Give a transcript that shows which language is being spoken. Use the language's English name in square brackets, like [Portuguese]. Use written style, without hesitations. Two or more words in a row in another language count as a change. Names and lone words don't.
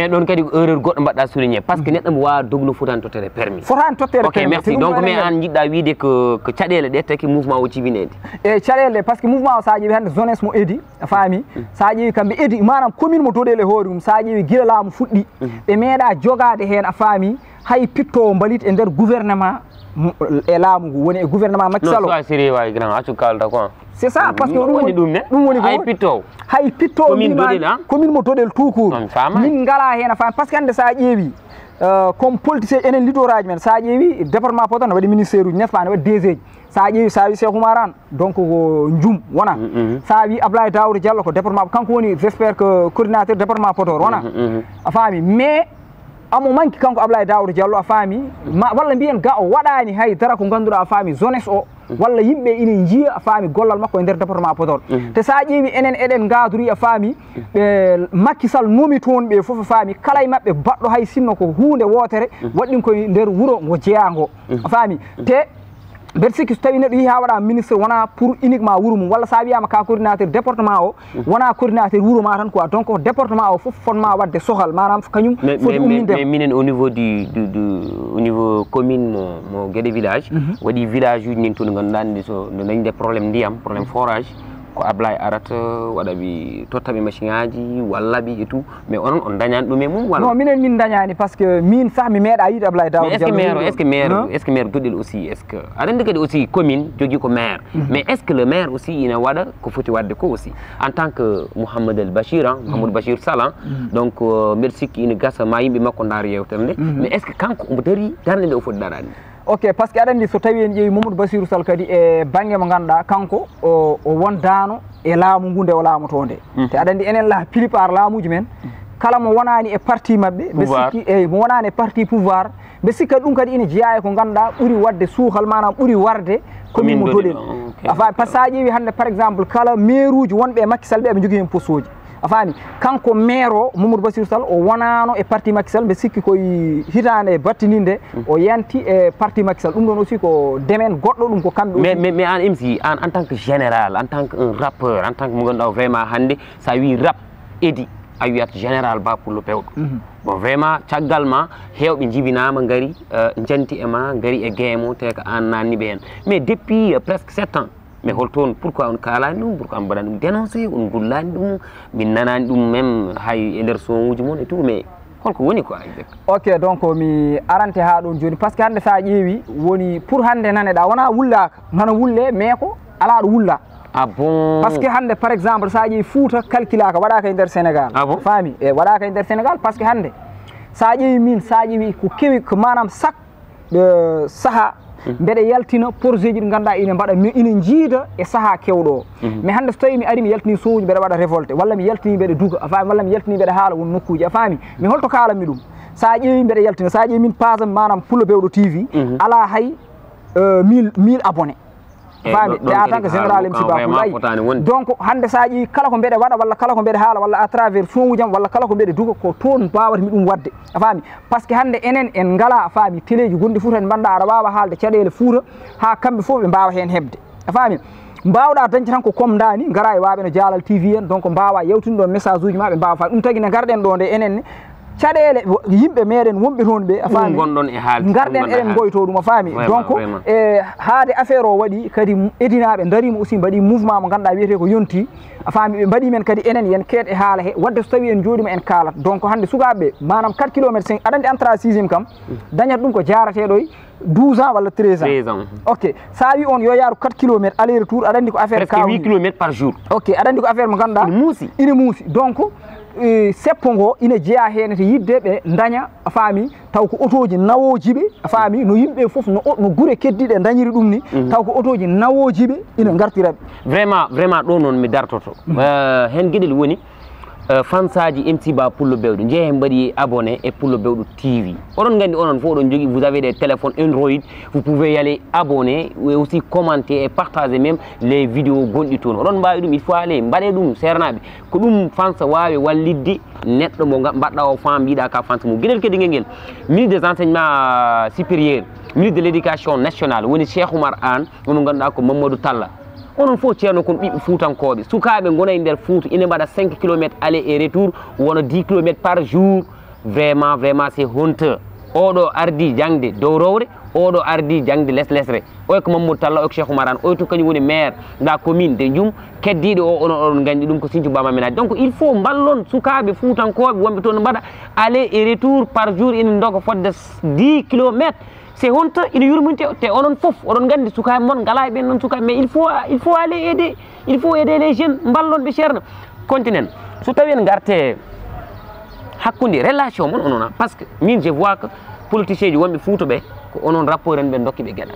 [Fula] mais ɗon kadi ko erreur goɗɗo mbaɗɗa [French] souligné par ce que [Fula] neɗɗo mo wawa dugno fotani tottere permis fotani tottere [French] ok merci donc mais [Fula] an jiɗɗa wiide ko caɗele ɗe taki mouvement o jibinede e caɗele [French] par ce que mouvement [Fula] o sa ƴeewi hande jeunesse mo Iddi a faami sa ƴeewi kamɓe Iddi manam commune mo Doɗel e hoore mum sa ƴeewi guila laamu fuɗɗi ɓe meeɗa jogade hen a faami hay pittowo mbalit e nder gouvernement e laamu ngu woni e gouvernement Macky Sall [French] c'est ça parce que [Fula] ɗum woni hay pittowo commune mo Doɗel [French] tout court [Fula] min ngala hen a faami [French] par ce que [Fula] hande sa ƴeewi [French] comme politicien [Fula] enen leader aji men sa ƴeewi département Podor ne waɗi ministère uji [French] n'est-ce pas [Fula] ne waɗi DG ji sa ƴeewi sa wi Cheikh Oumar Anne donc ko Ndioum wona sa wi Abdoulaye Daouda Diallo ko département kanko woni [French] j'espère que coordinateur département Podor [Fula] wona a faami mais amo manki kanko Abdoulaye Daouda Diallo a faami walla mbiyen ga o waɗani haydara ko ganduɗa a faami jeunesse o walla yimɓe ina jiiya a faami gollal makko e nder département Podor te sa ƴeewi enen eɗen gadori a faami ɓe Macky Sall nomi toon ɓe foof a faami kala e mabɓe baɗɗo hay sinno ko hunde wotere waɗɗin koye nder wuuro ngo jeeyago a faami te mbeɗa sikki so tawi neɗɗo yeehi ha waɗa ministre wona [French] pour uniquement [Fula] wuuro mum walla sa wiyama ka [French] coordinateur département [Fula] o wona coordinateur wuuro ma tan [French] quoi donc département [Fula] o fof fonma wadde sohal manam kañum foti umminde mais minen [French] au niveau au niveau commune [Fula] mo Guédé village waɗi village uji nin toon ganduɗa ndi so no dañde probléme ndiyam [French] probléme forage [Fula] ko Ablaye arata waɗaɓe tottaɓe machine aji wallaɓe [French] et tout mais [Fula] onon on dañani ɗum e mum walla non minen min dañani [French] par ce que [Fula] min sah mi meeɗa yiide Ablaye Daouda [French] est ce que maire [Fula] goɗɗel [French] aussi est ce que [Fula] aɗa andi kadi [French] aussi commune [Fula] jogui ko [French] maire mais est ce que le maire aussi [Fula] ina waɗa ko foti wadde ko [French] aussi en tant que [Fula] Mouhamadou El Bachir Mouhamadou Bachir Sall donc mbeɗa sikki ina gasa ma yimɓe makko daara yewtere nde [French] mais est ce que [Fula] kanko omo daari darde nde o foti darade [French] ok par ce que [Fula] aɗa andi so tawi en ƴeewi Mamadou Bassirou Sall kadi e banggue mo ganduɗa kanko o wondano e laamu ngu nde o laamotonde te aɗa andi enen [French] la plupart [Fula] laamuji men kala mo wonani e parti mabɓe mbe sikki eyyi mo wonani e [French] parti pouvoir [Fula] mbe sikkat ɗum kadi ina jeeya e ko ganduɗa ɓuuri wadde suuhal manam ɓuuri warde commune mo Dodel a faami [French] par ce que [Fula] sa ƴeewi hande [French] par exemple [Fula] kala maire uji wonɓe e Macky Sall ɓe eɓe jogui hen poste uji a faami kanko maire o Mamadou Bassirou Sall o wonano e parti Macky Sall mbe sikki koye hitande battininde o yanti e parti Macky Sall ɗum ɗon aussi ko demen goɗɗo ɗum ko kamɓe mais an MC [French] en tant que général en tant que un rappeur en tant que [Fula] mo ganduɗa vraiment hande sa wi rap edi a wiyat général Ba Pullo Pewɗo [French] bon vraiment [Fula] caggal ma hewɓe jibinama gari janti e ma gari e guémo te ko an nanniɓe hen [French] mais depuis presque 7 ans mais [Fula] holtoon pourquoi on kalani ɗum pourquoi on mbaɗani ɗum dénoncé on gullani ɗum min nanani ɗum même hay e nder son uji moon [French] et tout mais [Fula] holko woni [French] quoi exact ok donc [Fula] mi arante ha ɗon joni [French] par ce que [Fula] hande sa ƴeewi woni pour hande naneɗa wona wullaka nana wulle mais ko ala ɗo wulla [French] ah bon par ce que [Fula] hande [French] par exemple [Fula] sa ƴeewi Fouta calculaka waɗaka e nder Sénégal faami e waɗaka e nder Sénégal [French] par ce que [Fula] hande sa ƴeewi min sa ƴeewi ko kewi ko manam chaque saaha mbeɗa yaltina projet ji ɗi ganduɗa ina mbaɗa ina jiida e saaha kewɗo o mais hande so tawi mi ari mi yaltini sohuji mbeɗa waɗa révolté walla mi yaltini mbeɗa duga a faami walla mi yaltini mbeɗa haala won nokkuji a faami mais holto kalanmi ɗum sa ƴeewi mbeɗa yaltina sa ƴeewi min pasam manam Pullo Pewɗo TV ala hay 1000 abonné faami te [French] en tant que général [Fula] MC Ba Pullo ayi donc hande sa ƴeewi kala ko mbeɗa waɗa walla kala ko mbeɗa haala walla [French] à travers son [Fula] ujam walla kala ko mbeɗa duga ko toon mbawatmi ɗum wadde a faami [French] par ce que [Fula] hande enen en ngala a faami téléji gonɗi Fouta en mbanɗa aɗa wawa haalde caɗele Fouta ha kamɓe foof ɓe mbawa hen hebde a faami mbawɗa dañde tan ko comme dani gara e waɓe no Dialal TV en donc mbawa yewtinde ɗo message uji ma ɓe mbawa faami ɗum tagui ne garɗen ɗo nde enen ne caɗele yimɓe meɗen wonɓe toon ɓe a faami gonɗon e haal garɗen eɗen goyto ɗum a faami donc e haade affaire o waɗi kadi edinaɓe darima aussi mbaɗi mouvement mo ganduɗa wiyete ko yonti a faami ɓe mbaɗi men kadi enen yen keet e haala he wadde so tawi en jooɗima en kaalat donc hande sukaɓeɓe manam 4 kilométre 5 aɗa andi entrée 6e kam dañat ɗum ko jarateɗo 12 ans walla 13 ans ok sa wi on yo yaaru 4 kilométre [French] aller retour [Fula] aɗa andi ko affaire [French] presque 8 kilométre par jour [Fula] ok aɗa andi ko affaire mo ganduɗa ina muusi donc seppo ngo ina jeeya hen to yidde ɓe daña a faami taw ko otoji nawojiɓe a faami no yimɓe foof no guure keddiɗe dañiri ɗum ni taw ko otoji nawojiɓe ina gartiraɓe vraiment ɗo noon mi dartoto hen gueɗel woni fansaji MC Ba Pullo Bewɗo jeehe mbaɗi abonné e Pullo Bewɗo TV oɗon gandi onon fof oɗon jogui [French] vous avez des téléphones Android vous pouvez y aller abonner et aussi commenter et partager même les vidéos [Fula] gonɗi toon oɗon mbawi ɗum [French] il faut aller [Fula] mbaɗe ɗum sernaɓe ko ɗum fansa wawi wallidde neɗɗo mo mbaɗɗa o fam mbiɗa ka fansa mum gueɗel kadi ngel [French] ministre des enseignements supérieurs ministre de l'éducation nationale [Fula] woni Cheikh Oumar Anne omo ganduɗa ko Mamadou Talla onon fof ceerno kon ɓiɓɓe fuutankoɓe sukaɓe gona e nder Fouta ina mbaɗa 5 kilométre [French] aller et retour [Fula] wona 10 [French] kilométre par jour vraiment c'est honteux [Fula] oɗo ardi jangde dow rowre oɗo ardi jangde lesre oy ko Mamadou Talla oy ko Cheikh Oumar Anne oy to kañum woni maire da [French] commune de Dioum [Fula] keddiɗo o onon gandi ɗum ko Sinthiou Baba Ménage [French] donc il faut [Fula] ballon sukaɓe fuutankoɓe wonɓe toon mbaɗa [French] aller et retour par jour [Fula] ina doga fodde 10 [French] kilométre c'est honteux [Fula] ina yurminte te onon fof oɗon gandi sukaɓe moon ngala e ɓen noon sukaɓe [French] mais il faut aller aider les jeunes [Fula] ballonɓe ceerno continuen so tawi en garte hakkude relation moon onon [French] par ce que [Fula] min [French] je vois que politicien [Fula] ji wonɓe Fouta ɓe ko onon rapport en ɓe dokkiɓe